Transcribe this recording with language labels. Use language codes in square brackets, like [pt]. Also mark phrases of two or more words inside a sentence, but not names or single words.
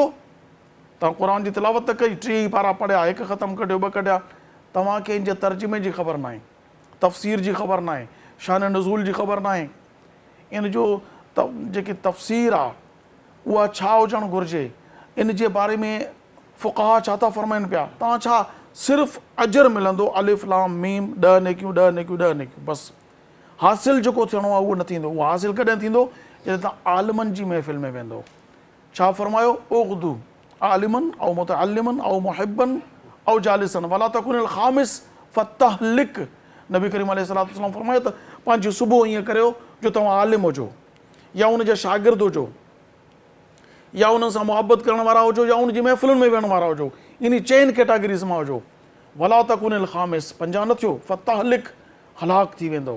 [sd] तव्हां क़ुरान जी तिलावत त कई, 3 पारा पढ़िया, हिकु ख़तमु कढियो, 2 कढिया, तव्हांखे इन जे तर्जुमे जी ख़बर न आहे, तफ़सीर जी ख़बर न आहे, शान नुज़ूल जी ख़बर न आहे, इन जो जेकी तफ़सीर आहे उहा छा हुजणु घुरिजे, इन जे बारे में फ़ुक़हा छा था फ़रमाइनि पिया। तव्हां छा सिर्फ़ु अजर मिलंदो, [ar] ألف لام ميم, [sd] 10 नेकियूं 10 नेकियूं 10 नेकियूं, बसि। हासिल जेको थियणो आहे उहो न थींदो। उहो हासिल कॾहिं थींदो? जॾहिं तव्हां आलिमनि जी महफ़िल में वेंदो। छा फ़रमायो? [ar] اغد عالما أو متعلما أو محبا أو جالسا ولا تكن الخامس فتهلك. [sd] नबी करीम अलैहिस्सलाम फ़रमायो त पंहिंजी सुबुह ईअं करियो जो तव्हां आलिम हुजो, या उन जा शागिर्द हुजो, या उन सां मुहबत करण वारा हुजो, या उन जी महफ़िलुनि में वेहण वारा हुजो, इन 4 कैटेगरीज़ मां हुजो। [ar] ولا تكن الخامس, [sd] 5 न थियो, फ़तहलिक, हलाक थी वेंदो।